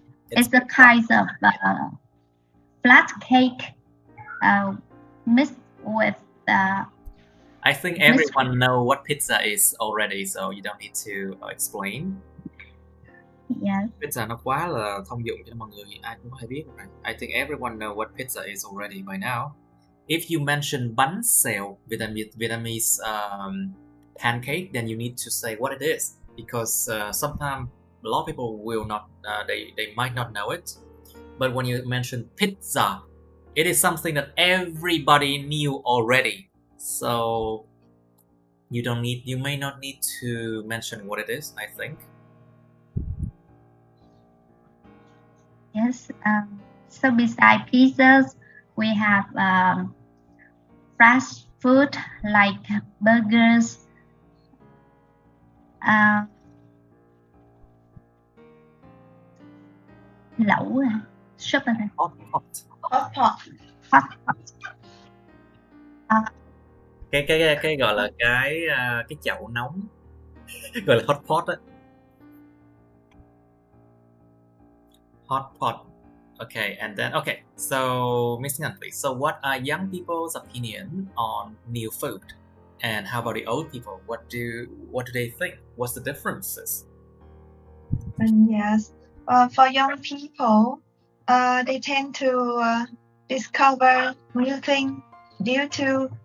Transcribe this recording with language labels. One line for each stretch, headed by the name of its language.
English: It's a kind of flat cake mixed with. I think everyone know what pizza is already, so you don't need to explain. Yeah.
Vietnamese: Pizza nó quá là thông dụng cho mọi người, ai cũng hay biết rồi.
English: I think everyone know what pizza is already by now. If you mention bánh xèo, Vietnamese pancake, then you need to say what it is, because sometimes a lot of people will not, they might not know it. But when you mention pizza, it is something that everybody knew already. So you may not need to mention what it is, I think. Yes. So besides pizzas, we have fast food like burgers.
Vietnamese: Lẩu, soup.
English: Hot pot.
Vietnamese: Cái gọi là cái chậu nóng gọi là hot pot á.
English: Hot pot. Okay, and then so Miss Ngan, please. So what are young people's opinion on new food, and how about the old people? What do they think? What's the differences? Yes, for young people, they tend to discover new things due to